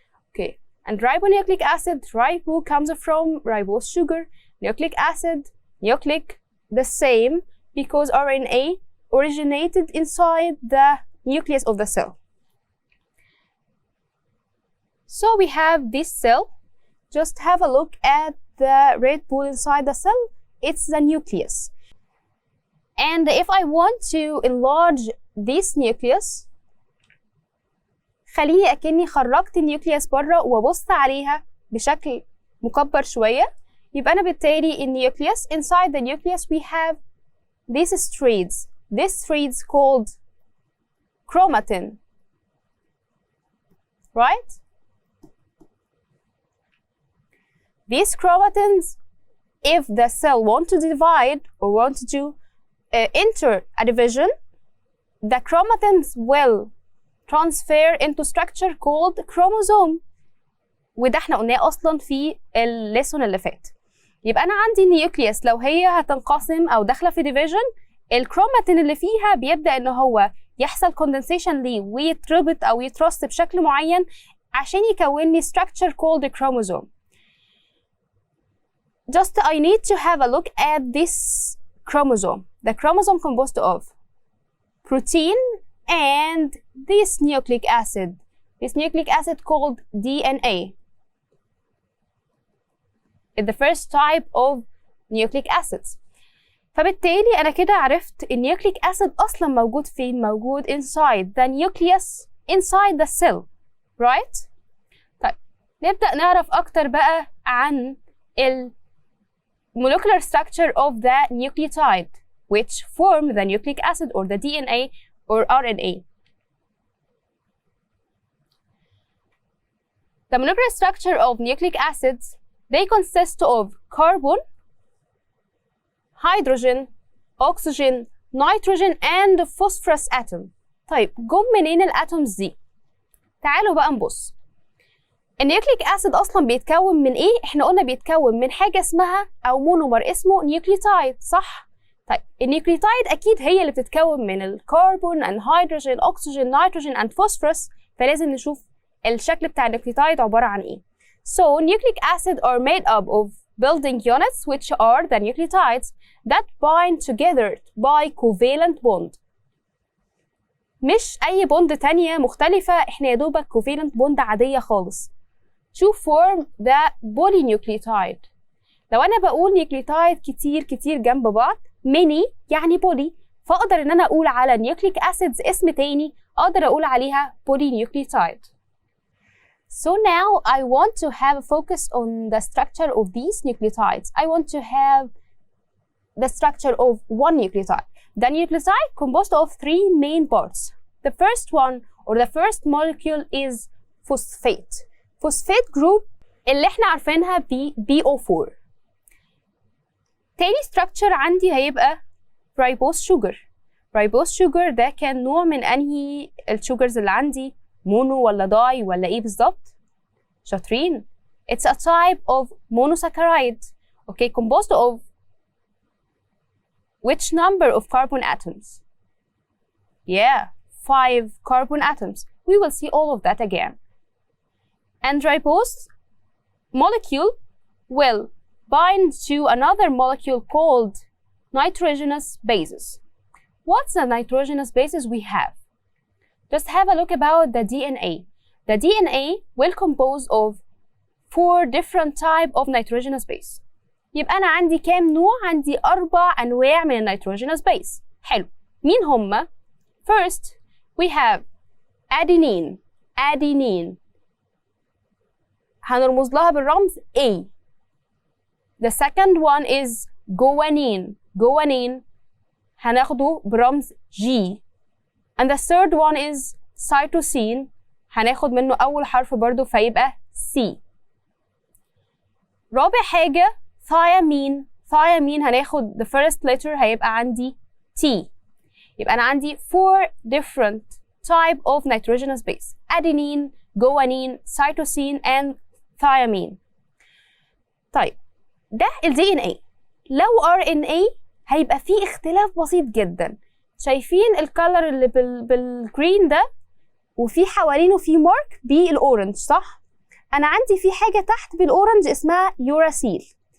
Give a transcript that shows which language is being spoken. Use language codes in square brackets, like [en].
[en] Okay, and ribonucleic acid, ribo comes from ribose sugar, nucleic acid, nucleic, the same, because RNA originated inside the nucleus of the cell. So we have this cell. Just have a look at the red ball inside the cell. It's the nucleus. And if I want to enlarge this nucleus, [ar] خليني أكني خرجت النيوكليوس بره وبص عليها بشكل مكبر شوية. يبقى أنا بالتالي النيوكليوس, [en] inside the nucleus we have these threads. This threads called chromatin, right? These chromatins, if the cell want to divide or want to enter a division, the chromatins will transfer into structure called chromosome. [ar] وده احنا قلناه اصلا في الليسون اللي فات. يبقى انا عندي النيوكليوس لو هي هتنقسم او داخله في division, الكروماتين اللي فيها بيبدأ ان هو يحصل condensation ليه ويتربط او يترص بشكل معين عشان يكون لي [en] structure called a chromosome. Just I need to have a look at this chromosome. The chromosome composed of protein and this nucleic acid. This nucleic acid called DNA. It's the first type of nucleic acids. [ar] فبالتالي أنا كده عرفت النيوكليك أسيد أصلا موجود فين؟ موجود [en] inside the nucleus, inside the cell, right? [ar] طيب نبدأ نعرف أكتر بقى عن ال [en] molecular structure of the nucleotide which form the nucleic acid or the DNA or RNA. The molecular structure of nucleic acids, they consist of carbon, hydrogen, oxygen, nitrogen and phosphorus atom. [ar] طيب جم منين الاتومز دي؟ تعالوا بقى نبص. النيوكليك اسيد اصلا بيتكون من ايه؟ احنا قلنا بيتكون من حاجه اسمها او مونومر اسمه نيوكليوتايد، صح؟ طيب النيوكليوتايد اكيد هي اللي بتتكون من الكربون [en] and hydrogen, oxygen, nitrogen and phosphorus. [ar] فلازم نشوف الشكل بتاع النيوكليوتايد عباره عن ايه. [en] So nucleic acids are made up of building units which are the nucleotides that bind together by covalent bond. [ar] مش أي بوند تانية مختلفة، احنا يا دوبك covalent bond عادية خالص. [en] To form the polynucleotide. [ar] لو أنا بقول نيوكليوتايد كتير جنب بعض، many يعني poly، فأقدر إن أنا أقول على nucleic acids اسم تاني، أقدر أقول عليها polynucleotide. [en] So now I want to have a focus on the structure of these nucleotides. I want to have the structure of one nucleotide. The nucleotide composed of three main parts. The first one or the first molecule is phosphate. Phosphate group [ar] اللي احنا عارفينها ب [en] BO4. [ar] تاني structure عندي هيبقى ribose sugar. ribose sugar ده كان نوع من أنهي السugars اللي عندي؟ مونو ولا داي ولا إيه بالظبط؟ شاطرين. [en] It's a type of monosaccharide. Okay, composed of which number of carbon atoms? Yeah, 5 carbon atoms. We will see all of that again. And ribose molecule will bind to another molecule called nitrogenous bases. What's the nitrogenous bases we have? Just have a look about the DNA. The DNA will compose of 4 different types of nitrogenous base. [ar] يبقى أنا عندي كام نوع؟ عندي 4 أنواع من النيتروجينوس بيس. حلو. مين هما؟ [en] First, we have adenine. [ar] adenine. هنرمز لها بالرمز A. [en] The second one is guanine. [ar] guanine. هناخده برمز G. [en] And the third one is cytosine. [ar] هناخد منه أول حرف برضو فيبقى C. رابع حاجة thiamine. [en] thiamine [ar] هناخد [en] the first letter [ar] هيبقى عندي [en] T. [ar] يبقى أنا عندي [en] 4 different type of nitrogenous base. adenine, guanine, cytosine and thiamine. [ar] طيب ده ال DNA. لو RNA هيبقى فيه اختلاف بسيط جدا. شايفين الكالر اللي بالجرين ده وفي حوالينه في مارك بالأورنج صح؟ أنا عندي في حاجة تحت بالأورنج اسمها يوراسيل.